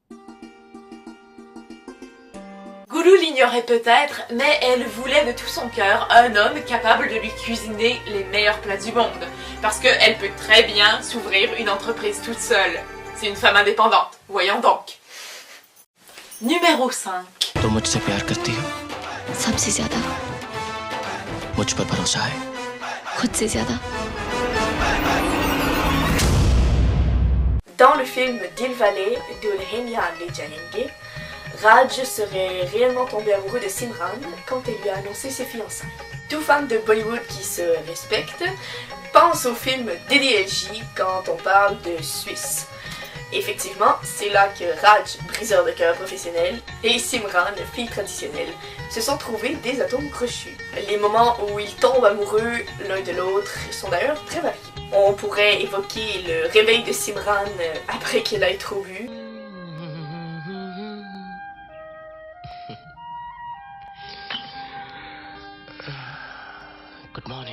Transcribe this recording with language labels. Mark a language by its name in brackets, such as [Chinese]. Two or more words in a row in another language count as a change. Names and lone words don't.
[French] Gulu l'ignorait peut-être, mais elle voulait de tout son cœur un homme capable de lui cuisiner les meilleurs plats du monde. Parce qu'elle peut très bien s'ouvrir une entreprise toute seule. C'est une femme indépendante, voyons donc. Numéro 5. [Hindi] तुम मुझसे प्यार करती हो? सबसे ज्यादा. मुझ पर भरोसा है? खुद से ज्यादा. [French] Dans le film Dilwale Dulhania Le Jayenge, Raj serait réellement tombé amoureux de Simran quand elle lui a annoncé ses fiançailles. Tout fan de Bollywood qui se respecte pense au film DDLJ quand on parle de Suisse. Effectivement, c'est là que Raj, briseur de cœur professionnel, et Simran, fille traditionnelle, se sont trouvés des atomes crochus. Les moments où ils tombent amoureux l'un de l'autre sont d'ailleurs très variés. On pourrait évoquer le réveil de Simran après qu'elle ait trop bu. [English] Good morning.